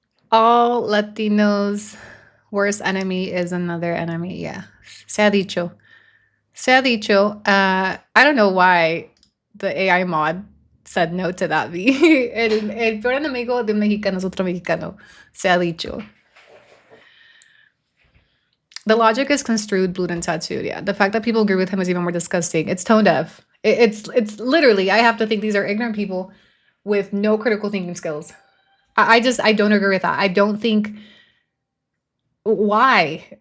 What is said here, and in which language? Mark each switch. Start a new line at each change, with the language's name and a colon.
English: All Latinos' worst enemy is another enemy. Yeah.
Spanish: Se ha dicho. Se ha dicho.
English: I don't know why the AI mod said no to that.
Spanish: El peor enemigo de un mexicano es otro mexicano. Se ha dicho.
English: The logic is construed, blued, and tattooed. Yeah. The fact that people agree with him is even more disgusting. It's tone deaf. It's literally, I have to think these are ignorant people with no critical thinking skills. I don't agree with that. I don't think, why?